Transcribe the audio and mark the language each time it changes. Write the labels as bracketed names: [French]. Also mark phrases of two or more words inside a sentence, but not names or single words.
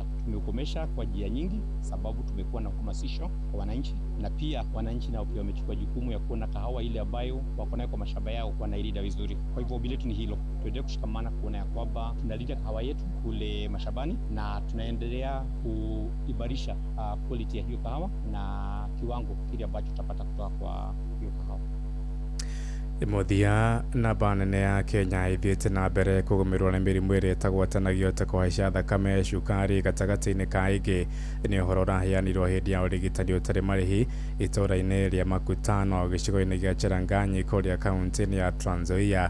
[Swahili] Tumeukomesha kwa njia nyingi, sababu tumekuwa na uhamasisho kwa wananchi, na pia wananchi nao pia wamechukua jukumu ya kuona kahawa ile ambayo wako nayo kwa mashamba yao wanailinda vizuri. Kwa hivyo ombi letu ni hilo, tuendelee kushikamana kuona ya kwamba tunalinda kahawa yetu kule mashambani na tunaendelea kuimarisha quality ya hiyo kahawa na kiwango kile ambacho tutapata kutoka kwa hiyo kahawa. [Kikuyu] Muthia namba nene ya Kenya ithiĩte na mbere kũgũmĩrwo nĩ mĩrimũ ĩrĩa ĩtagwatanagio ta kũhaica thakame, cukari gatagatĩ-inĩ ka ingĩ. Nĩ ũhoro ũraheanirwo hĩndĩ ya ũrigitani ũtarĩ marĩhi itũũra-inĩ rĩa Makutano gĩcigo-inĩ gĩa Cheranganyi kũrĩa kaunti-inĩ ya Trans Nzoia.